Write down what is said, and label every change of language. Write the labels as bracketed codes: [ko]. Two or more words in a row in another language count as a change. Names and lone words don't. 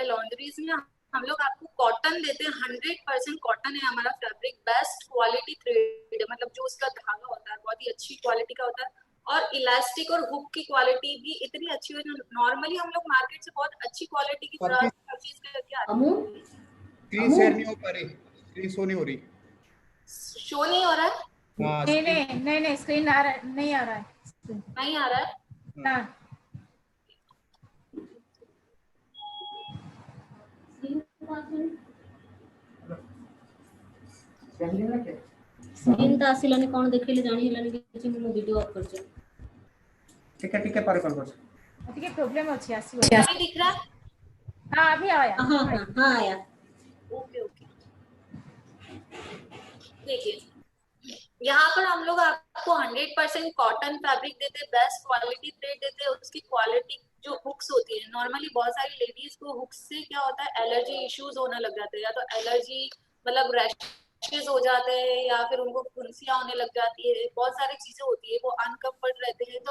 [hi] लॉन्ड्रीज में हम लोग आपको कॉटन देते हैं, 100% कॉटन है हमारा फैब्रिक, [en] best quality thread, [hi] मतलब जो उसका धागा होता है बहुत ही अच्छी क्वालिटी का होता है, और इलास्टिक और हुक की क्वालिटी भी इतनी अच्छी है जो नॉर्मली हम लोग मार्केट से बहुत अच्छी क्वालिटी की परचेज परचेज करके आते हैं। [en] screen share [hi] नहीं हो पा रही, [en] screen show [hi] नहीं हो रही। शो नहीं हो रहा है? हाँ नहीं स्क्रीन नहीं नहीं नहीं स्क्रीन आ रहा नहीं आ रहा है screen। नहीं आ रहा है? ना [or] ସ୍କ୍ରିନ୍ ତ ଆସିଲାନି, କ'ଣ ଦେଖେଇଲେ ଜାଣି ହେଲାନି କିଛି। ମୁଁ [en] video off [or] କରିଛି। ଟିକେ ପରେ କଲ୍ କରୁଛି। ଟିକେ ପ୍ରବ୍ଲେମ୍ ଅଛି ଆସି [hi] अभी दिख रहा है? हाँ अभी आया। हाँ हाँ हाँ आया। [en] okay okay. [hi] देखिए यहाँ पर हम लोग आपको 100% [en] cotton fabric [hi] देते हैं, [en] best quality thread [hi] देते हैं। उसकी क्वालिटी जो हुक्स होती है, नॉर्मली बहुत सारी लेडीज को हुक्स से क्या होता है, [en] allergy issues [hi] होने लग जाते हैं, या तो एलर्जी मतलब रैशेज हो जाते हैं, या फिर उनको फुंसियां होने लग जाती है, बहुत सारी चीजें होती है, वो अनकम्फर्ट रहते हैं।